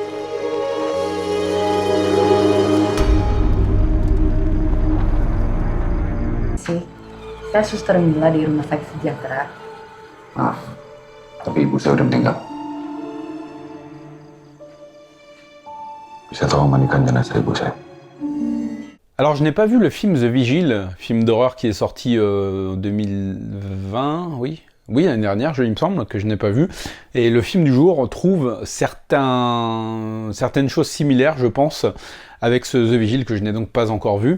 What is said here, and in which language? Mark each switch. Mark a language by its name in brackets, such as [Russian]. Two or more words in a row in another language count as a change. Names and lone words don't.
[Indonesian] Saya Suster Mila di Rumah Sakit Sejahtera. Maaf, tapi ibu saya udah meninggal. Bisa tolong mandikan jenazah ibu saya? [French] Alors je n'ai pas vu le film The Vigil, film d'horreur qui est sorti en 2020, oui. Oui, l'année dernière, il me semble, que je n'ai pas vu. Et le film du jour trouve certaines choses similaires, je pense, avec ce The Vigil que je n'ai donc pas encore vu.